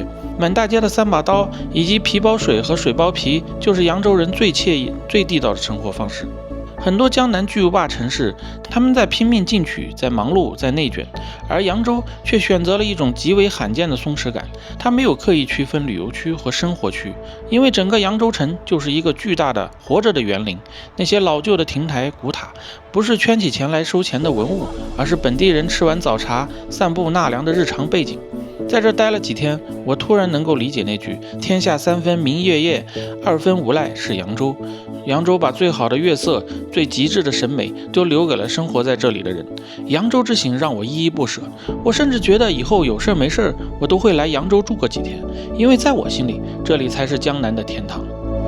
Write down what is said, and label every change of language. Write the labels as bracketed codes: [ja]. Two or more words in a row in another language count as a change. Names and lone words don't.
[zh] 滿大街的3把刀以及皮包水和水包皮，就是揚州人最愜意、最地道的生活方式。很多江南巨無霸城市，他們在拼命進取，在忙碌，在內卷，而揚州卻選擇了一種極為罕見的鬆弛感。它沒有刻意區分旅遊區和生活區，因為整個揚州城就是一個巨大的活着的園林。那些老舊的亭台古塔，不是圈起錢來收錢的文物，而是本地人吃完早茶、散步納涼的日常背景。在這待了幾天，我突然能夠理解那句“天下3分明月夜，2分無賴是揚州”。揚州把最好的月色、最極致的審美都留給了生活在這裡的人。揚州之行讓我依依不捨，我甚至覺得以後有事沒事，我都會來揚州住個幾天，因為在我心裡，這裡才是江南的天堂。